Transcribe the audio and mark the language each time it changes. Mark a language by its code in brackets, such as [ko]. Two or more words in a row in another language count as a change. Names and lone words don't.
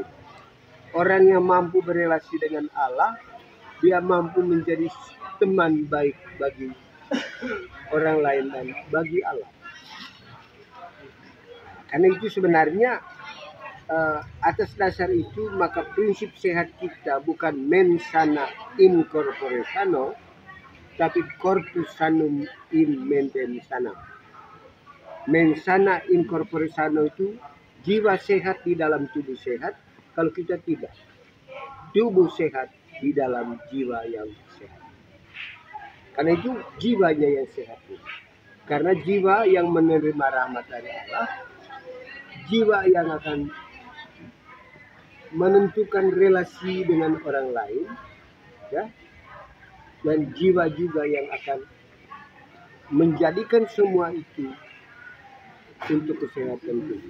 [id] Orang yang mampu berelasi dengan Allah, dia mampu menjadi teman baik bagi orang lain dan bagi Allah. Karena itu sebenarnya atas dasar itu maka prinsip sehat kita bukan [la] mens sana in corpore sano, [id] tapi [la] corpus sanum in mentem sana. Mens sana in corpore sano [id] itu jiwa sehat di dalam tubuh sehat. Kalau kita tidak, tubuh sehat di dalam jiwa yang sehat. Karena itu jiwanya yang sehat. Karena jiwa yang menerima rahmat dari Allah, jiwa yang akan menentukan relasi dengan orang lain, ya, dan jiwa juga yang akan menjadikan semua itu untuk kesehatan tubuh.